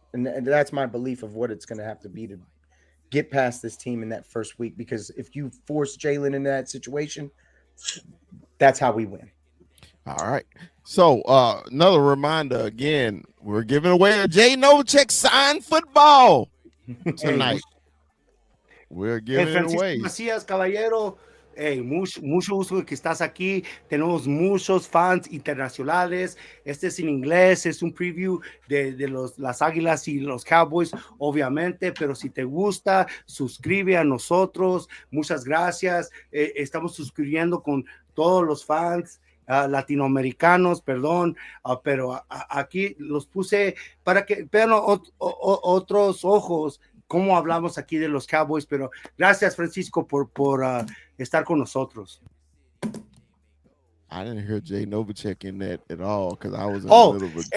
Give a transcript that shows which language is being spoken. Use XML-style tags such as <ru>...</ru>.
<en>And that's my belief of what it's going to have to be to get past this team in that first week, because if you force Jalen into that situation, that's how we win. All right. So another reminder again, we're giving away a Jay Novacek signed football tonight. We're giving it away.</en> <es>Macías, caballero, mucho gusto que estás aquí. Tenemos muchos fans internacionales. Este es en inglés, es un preview de las Águilas y los Cowboys, obviamente, pero si te gusta, suscribe a nosotros. Muchas gracias. Estamos suscribiendo con todos los fans latinoamericanos, perdón, pero aquí los puse para que vean otros ojos cómo hablamos aquí de los Cowboys, pero gracias, Francisco, por estar con nosotros.</es> <en>I didn't hear Jay Novacek in that at all because I was in the middle of</en>